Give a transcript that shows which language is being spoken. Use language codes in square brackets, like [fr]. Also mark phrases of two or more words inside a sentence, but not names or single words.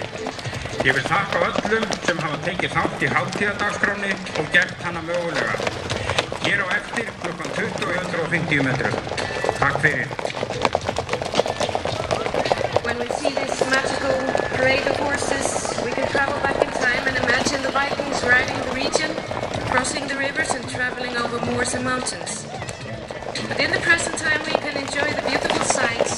[is] Ég vil þakka öllum sem hafa tekið þátt í hátíðardagskránni og gert hana mögulega. Hér á eftir klukkan 20:50 metrum. Takk fyrir. [en] When we see this magical parade of horses, we can travel back in time and imagine the Vikings riding the region, crossing the rivers and traveling over moors and mountains. But in the present time, we can enjoy the beautiful sights.